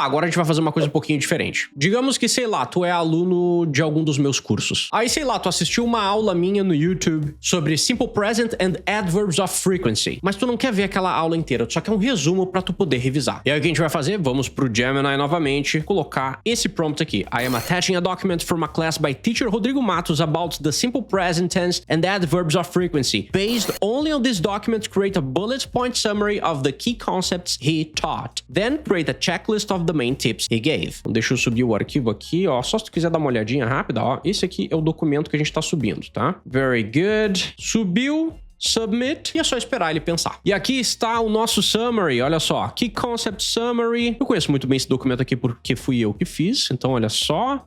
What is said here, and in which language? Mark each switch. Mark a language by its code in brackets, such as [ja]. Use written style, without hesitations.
[pt] Tá, agora a gente vai fazer uma coisa um pouquinho diferente. Digamos que, sei lá, tu é aluno de algum dos meus cursos. Aí, sei lá, tu assistiu uma aula minha no YouTube sobre Simple Present and Adverbs of Frequency. Mas tu não quer ver aquela aula inteira, tu só quer um resumo pra tu poder revisar. E aí o que a gente vai fazer? Vamos pro Gemini novamente, colocar esse prompt aqui. [en] I am attaching a document from a class by teacher Rodrigo Matos about the Simple Present Tense and Adverbs of Frequency. Based only on this document, create a bullet point summary of the key concepts he taught. Then create a checklist of the main tips he gave. [pt] Então, deixa eu subir o arquivo aqui, ó. Só se tu quiser dar uma olhadinha rápida, ó. Esse aqui é o documento que a gente tá subindo, tá? [en] Very good. [pt] Subiu. Submit, e é só esperar ele pensar. E aqui está o nosso summary, olha só. Key Concept Summary. Eu conheço muito bem esse documento aqui porque fui eu que fiz, então olha só.